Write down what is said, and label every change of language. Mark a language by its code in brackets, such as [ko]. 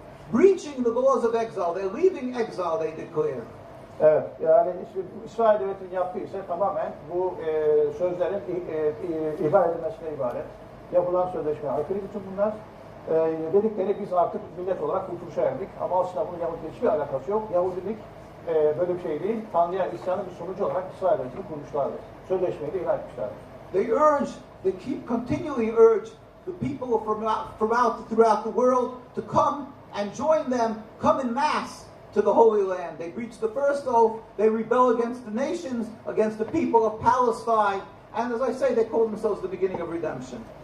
[en] Breaching the laws of exile, they're leaving exile, they declare. [tr] Evet, yani İsrail devletinin yaptığı ise tamamen bu sözlerin ihbar edilmesine ibaret. Yapılan sözleşmeye aykırı bütün bunlar. Dedikleri biz artık millet olarak kurtuluşa erdik. Ama aslında bunun Yahudilikle hiçbir alakası yok. Yahudilik böyle bir şey değil. Tanrı'ya isyanın bir sonucu olarak İsrail devletini kurmuşlardır. Sözleşmeyi de ihlal etmişlerdir. [en] They continually urge the people throughout the world to come and join them, come in mass to the Holy Land. They breach the first oath, they rebel against the nations, against the people of Palestine, and as I say, they call themselves the beginning of redemption.